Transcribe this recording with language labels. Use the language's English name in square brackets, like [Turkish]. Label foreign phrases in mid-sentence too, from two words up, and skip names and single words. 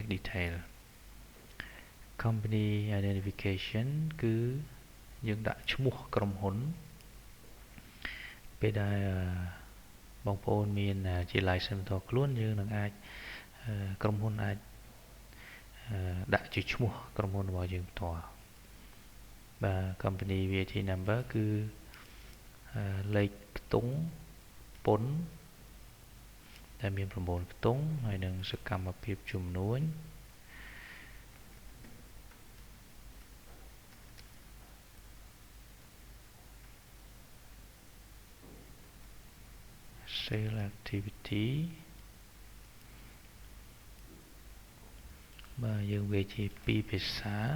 [English] Detail Company Identification [Khmer] គឺយើងដាក់ឈ្មោះក្រុមហ៊ុនពេលដែលបងប្អូនមានជា license ផ្ទាល់ខ្លួនយើងនឹងអាចក្រុមហ៊ុនអាចដាក់ជាឈ្មោះក្រុ មហ៊ុនរបស់យើងផ្ទាល់បាទ [English] company VAT number [Khmer] គឺ លេខខ្ទង់ពន្ធដែលមាន9ខ្ទង់ហើយនឹងសកម្មភាពជំនួញ [English] Sale activity [Khmer] បាទយើងវាជា2ភាសា